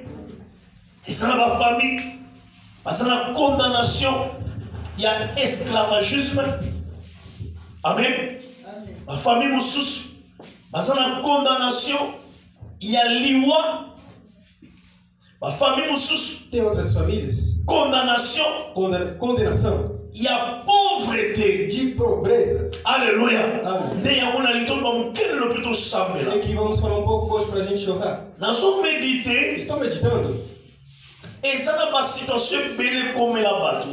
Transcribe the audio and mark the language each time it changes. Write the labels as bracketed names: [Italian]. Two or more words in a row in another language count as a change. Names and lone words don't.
[Lingala] Eza na ba famille eza na condamnation ya esclavagisme. Amen. [French] La famille [Lingala] mosusu eza na condamnation ya liwa. [French] La famille mosusu [Portuguese] tem outras famílias. [French] Condamnation. [Portuguese] Condenação. [French] Il y a pauvreté. [Portuguese] De pobreza. [French] Alléluia. [Portuguese] Amém. É que vamos falar um pouco hoje para a gente chorar. Nós vamos meditar. Estou meditando. Essa é uma situação bem como ela bate.